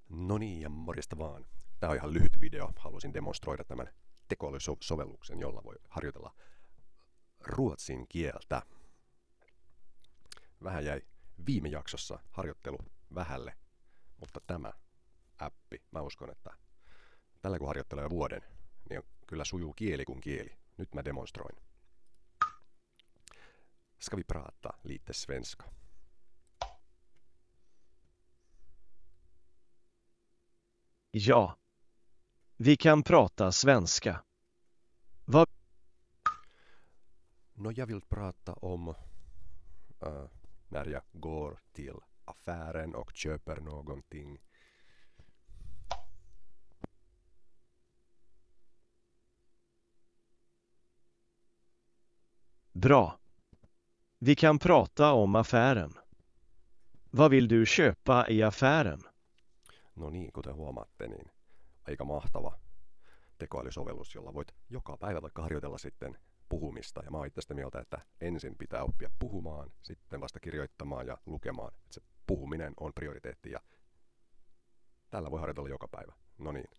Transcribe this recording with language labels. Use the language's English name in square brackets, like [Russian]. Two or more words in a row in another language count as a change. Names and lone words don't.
[Finnish] No niin, ja morjesta vaan. Tämä on ihan lyhyt video. Halusin demonstroida tämän tekoälysovelluksen, jolla voi harjoitella ruotsin kieltä. Vähän jäi viime jaksossa harjoittelu vähälle, mutta tämä appi, mä uskon, että tällä kun harjoittelee vuoden, niin kyllä sujuu kieli kuin kieli. Nyt mä demonstroin. [Swedish] Ska vi prata lite svenska? Ja, vi kan prata svenska. Vad No, jag vill prata om när jag går till affären och köper någonting. bra. Vi kan prata om affären. Vad vill du köpa i affären? [Finnish] No niin, kuten huomaatte, niin aika mahtava tekoälysovellus, jolla voit joka päivä vaikka harjoitella sitten puhumista. Ja mä oon itse sitä mieltä, että ensin pitää oppia puhumaan, sitten vasta kirjoittamaan ja lukemaan. Että se puhuminen on prioriteetti ja tällä voi harjoitella joka päivä.